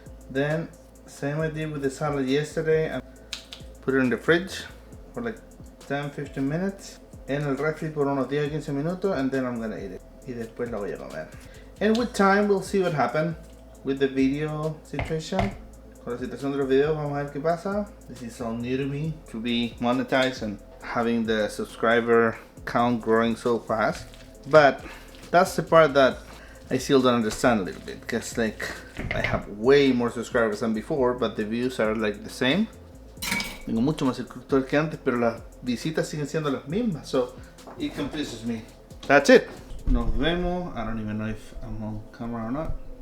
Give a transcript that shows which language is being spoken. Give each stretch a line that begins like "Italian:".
English: Then, same I did with the salad yesterday. I put it in the fridge for like 10-15 minutes.
Spanish: En el refri por unos 10-15 minutos,
English: and then I'm gonna eat it.
Spanish: Y después la voy a comer.
English: And with time, we'll see what happened with the video situation.
Spanish: Con la situación de los videos, vamos a ver qué pasa.
English: This is all new to me, to be monetized and having the subscriber count growing so fast. But that's the part that I still don't understand a little bit, because like I have way more subscribers than before, but the views are like the same.
Spanish: Tengo mucho más suscriptores que antes, pero las visitas siguen siendo las mismas,
English: so it confuses me. That's it.
Spanish: Nos vemos.
English: I don't even know if I'm on camera or not.